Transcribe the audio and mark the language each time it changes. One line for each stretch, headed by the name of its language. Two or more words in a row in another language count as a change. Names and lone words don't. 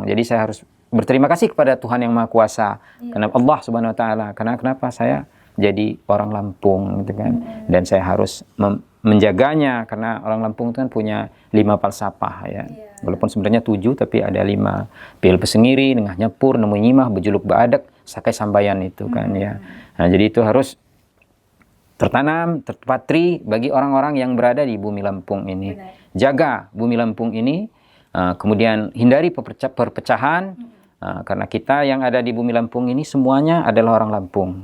Indonesian: Jadi saya harus berterima kasih kepada Tuhan Yang Maha Kuasa, karena
Arabic: الله سبحانه وتعالى.
Indonesian: Karena kenapa saya jadi orang Lampung gitu kan? Dan saya harus menjaganya, karena orang Lampung itu kan punya 5 falsafah ya. Walaupun sebenarnya 7, tapi ada 5.
Lampung Api: Pil pesengiri, nengah nyepur, nemu nyimah, bejuluk baadek, sakai sambayan
Indonesian: itu kan ya. Nah, jadi itu harus tertanam, terpatri bagi orang-orang yang berada di bumi Lampung ini. Jaga bumi Lampung ini, kemudian hindari perpecahan, Karena kita yang ada di Bumi Lampung ini semuanya adalah orang Lampung.